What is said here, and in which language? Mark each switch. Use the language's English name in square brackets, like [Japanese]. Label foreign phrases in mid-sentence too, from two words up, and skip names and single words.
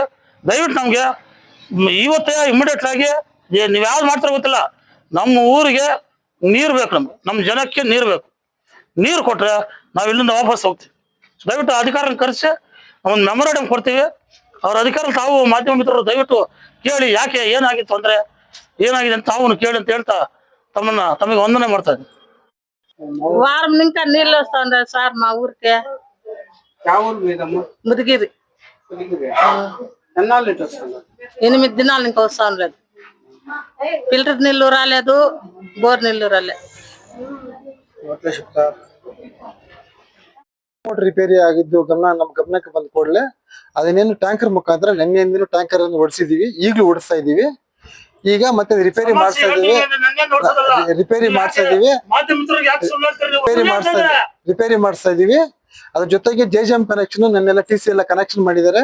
[Kannada] ದಯವಿಟ್ಟು ನಮ್ಗೆ ಇವತ್ತೇ ಇಮಿಡಿಯೇಟ್ ಆಗಿ ನೀವ್ ಯಾವ್ದು ಮಾಡ್ತಾರೋ ಗೊತ್ತಿಲ್ಲ, ನಮ್ಮ ಊರಿಗೆ ನೀರು ಬೇಕು, ನಮ್ಮ ಜನಕ್ಕೆ ನೀರು ಬೇಕು. ನೀರು ಕೊಟ್ರೆ ನಾವು ಇಲ್ಲಿಂದ ವಾಪಸ್ ಹೋಗ್ತೀವಿ. ದಯವಿಟ್ಟು ಅಧಿಕಾರಿನ ಕರೆಸಿ ಒಂದು ಮೆಮೊರಾಂಡಮ್ ಕೊಡ್ತೀವಿ. ಅವ್ರ ಅಧಿಕಾರ ತಾವು ಮಾಧ್ಯಮ ಮಿತ್ರರು ದಯವಿಟ್ಟು ಕೇಳಿ, ಯಾಕೆ ಏನಾಗಿತ್ತು ಅಂದ್ರೆ ಏನಾಗಿದೆ ಅಂತ ತಾವು ಕೇಳಿ ಅಂತ ಹೇಳ್ತಾ ತಮಗೆ ವಂದನೆ ಮಾಡ್ತಾ ಇದ್ದೀನಿ. [Telugu] వారం ఇంకా నీళ్ళు వస్తుండే సార్ మా ఊరికి. ముదిగిరి 8 దినాలు ఇంకా వస్తాం లేదు. ఫిల్టర్ నీళ్లు రాలేదు, బోర్ నీళ్లు రాలేదు. [English] motor repair [Kannada] ಆಗಿದ್ದು ನಮ್ಮ ಗಮನಕ್ಕೆ ಬಂದ ಕೂಡಲೇ ಅದನ್ನೇನು ಟ್ಯಾಂಕರ್ ಮುಖಾಂತರ ನೆನ್ನೆಂದಿನ ಟ್ಯಾಂಕರ್ ಅನ್ನು ಓಡಿಸಿದೀವಿ, ಈಗಲೂ ಓಡಿಸ್ತಾ ಇದೀವಿ. ಈಗ ಮತ್ತೆ ರಿಪೇರಿ ಮಾಡ್ತಾ ಇದೀವಿ. ಅದ್ರ ಜೊತೆಗೆ [English] JJM connection [Kannada] ನನ್ನೆಲ್ಲ TC ಎಲ್ಲ ಕನೆಕ್ಷನ್ ಮಾಡಿದ್ದಾರೆ.